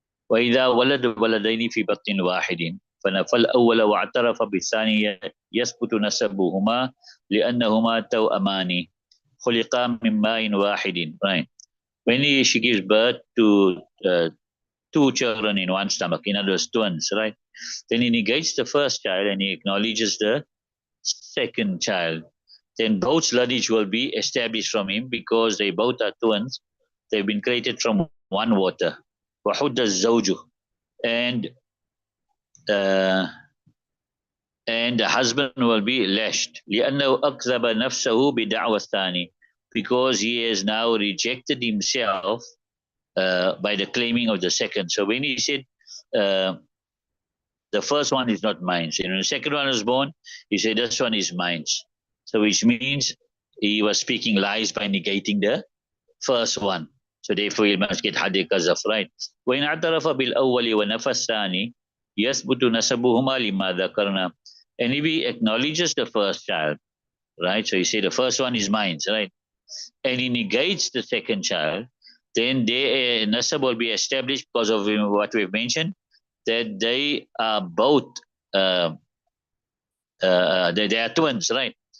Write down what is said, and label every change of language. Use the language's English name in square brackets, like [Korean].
[Arabic] وإذا ولد ولدين في بطن واحد فنفى الأول واعترف بالثاني يثبت نسبهما لأنهما توأمان خلقا من ماء واحد. [English] Right. She gives birth to two children in one stomach, in other words, twins, right? Then he negates the first child and he acknowledges the second child. Then both lineage will be established from him because they both are twins. They've been created from one water. [Arabic] وحد الزوج [English] and uh, and the husband will be lashed [Arabic] لأنه أكذب نفسه بدعوى الثاني [English] because he has now rejected himself by the claiming of the second. So when he said uh, the first one is not mine, so when the second one was born, he said this one is mine. So which means he was speaking lies by negating the first one. So therefore he must get hadith kazaf, right? [Arabic] وإن اعترف بالأول ونفى الثاني يثبت نسبهما لما ذكرنا. [English] And if he acknowledges the first child, right? So he said the first one is mine, right? And he negates the second child, then their nasab will be established because of what we've mentioned, that they are both they are twins, right?